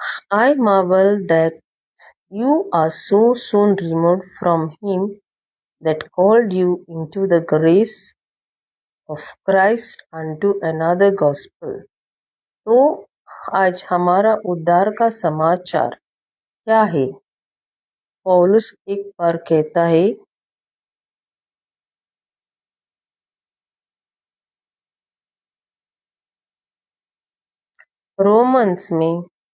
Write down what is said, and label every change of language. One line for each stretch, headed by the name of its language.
English: I marvel that you are so soon removed from him that called you into the grace of Christ unto another gospel.
Hindi: तो आज हमारा उद्धार का समाचार क्या है? पौलुस एक बार कहता है, रोमन्स में